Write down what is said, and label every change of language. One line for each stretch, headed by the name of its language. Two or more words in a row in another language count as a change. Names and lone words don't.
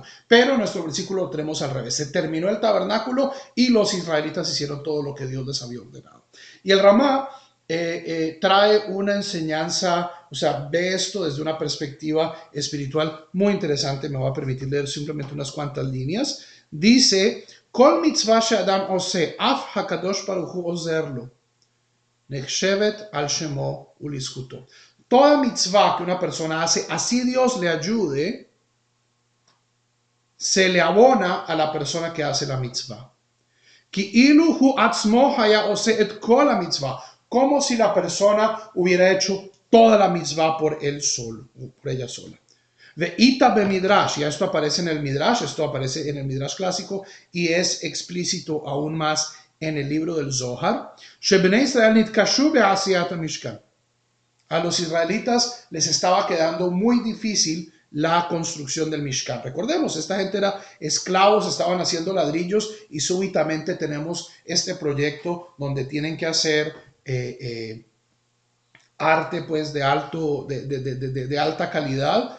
Spanish: Pero en nuestro versículo lo tenemos al revés. Se terminó el tabernáculo y los israelitas hicieron todo lo que Dios les había ordenado. Y el Ramá trae una enseñanza, o sea, ve esto desde una perspectiva espiritual muy interesante. Me va a permitir leer simplemente unas cuantas líneas. Dice,
Hebrew: כל מצוה שאדם עושה, אף הקדוש ברוך הוא עוזר לו, נחשבת על שמו ולזכותו.
Spanish: Toda mitzvah que una persona hace, así Dios le ayude, se le abona a la persona que hace la mitzvah.
Hebrew: כאילו הוא עצמו היה עושה את כל המצוה,
Spanish: como si la persona hubiera hecho toda la mitzvah por él solo, por ella sola.
Hebrew: ואיתא במדרש,
Spanish: ya esto aparece en el midrash, esto aparece en el midrash clásico y es explícito aún más en el libro del Zohar.
Hebrew: שבני ישראל נתקשו בעשיית משכן.
Spanish: A los israelitas les estaba quedando muy difícil la construcción del Mishkan. Recordemos, esta gente era esclavos, estaban haciendo ladrillos y súbitamente tenemos este proyecto donde tienen que hacer arte pues de alta calidad.